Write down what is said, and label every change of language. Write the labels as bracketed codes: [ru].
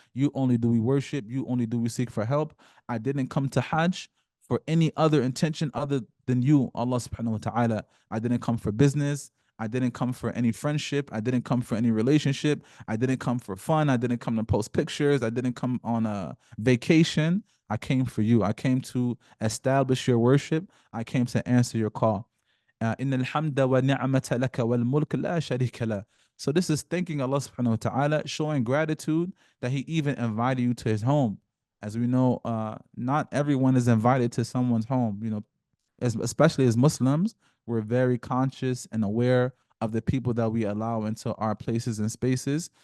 [en] You only do we worship. You only do we seek for help. I didn't come to Hajj for any other intention other than you, Allah subhanahu wa ta'ala. I didn't come for business. I didn't come for any friendship. I didn't come for any relationship. I didn't come for fun. I didn't come to post pictures. I didn't come on a vacation. I came for you. I came to establish your worship. I came to answer your call. [ar] إن الحمد والنعمة لك والملك لا شريك له. [en] So this is thanking Allah subhanahu wa ta'ala, showing gratitude that he even invited you to his home. As we know, not everyone is invited to someone's home. You know, especially as Muslims, we're very conscious and aware of the people that we allow into our places and spaces.